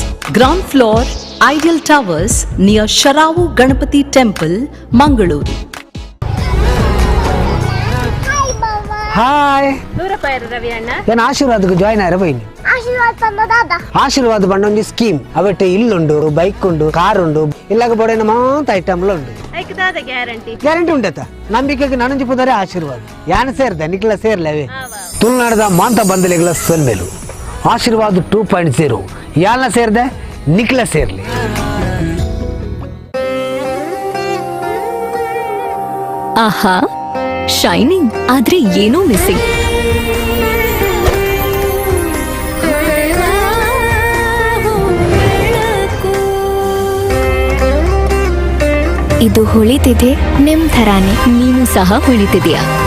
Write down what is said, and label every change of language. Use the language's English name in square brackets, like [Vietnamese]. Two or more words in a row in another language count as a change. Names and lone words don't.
[English] ground floor, Ideal Towers near Sharavu Ganapati Temple, Mangaluru. [Tulu] ಹಾಯ್ ನಾನು ಆಶೀರ್ವಾದಕ್ಕೆ ಜಾಯ್ನ್ ಆಯ್ರೆ ಬೈನಿ ಆಶೀರ್ವಾದ ಪಂಡ ಒಂದು ಸ್ಕೀಮ್ ಅವಟ್ಟೆ ಇಲ್ಲುಂಡು ಬೈಕ್ ಉಂಡು ಕಾರ್ ಉಂಡು ಇಲ್ಲಾಗ ಬೋಡೇನ ಮಾತ ಐಟಮ್ಲ ಉಂಡು ಗ್ಯಾರಂಟಿ ಉಂಟತ್ತ ನಂಬಿಕೆಗೆ ನನಂಜಿ ಪುದರೆ ಆಶೀರ್ವಾದ ಯಾನ ಸೇರ್ದೆ ನಿಕ್ಲ ಸೇರ್ಲವೇ ತುಳುನಾಡದ ಮಾಂತ ಬಂದಲಿಗಳ ಸೊಲ್ಮೆಲು ಆಶೀರ್ವಾದ 2.0 ಯಾನ ಸೇರ್ದೆ ನಿಕ್ಲ ಸೇರ್ಲಿ [Kannada] ಆಹಾ ಶೈನಿಂಗ್ ಆದ್ರೆ ಏನೋ ಮಿಸ್ಸಿಂಗ್. ಇದು ಹೊಳಿತಿದೆ ನಿಮ್ ಥರಾನೇ, ನೀನು ಸಹ ಹೊಳಿತಿದೆಯಾ?